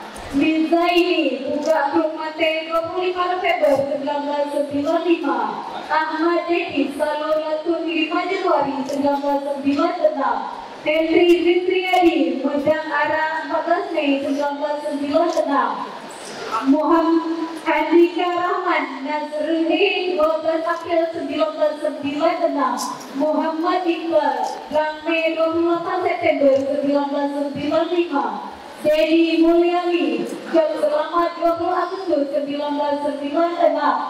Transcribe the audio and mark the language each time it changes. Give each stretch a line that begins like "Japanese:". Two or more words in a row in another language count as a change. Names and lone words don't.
Indonesian: Mizaini, Buka Krumate 25 November 1995. Ahmad Dedi, Salolatun 5 Januari 1996. Henry Fitriadi, Mudang Ara 14 Mei 1996. Muhammad Andika Rahman Nazruddin 12 April 1996. Muhammad Iqbal Rame 28 September 1995. Dedi Mulyani Jam Selamat 20 Agustus 1996.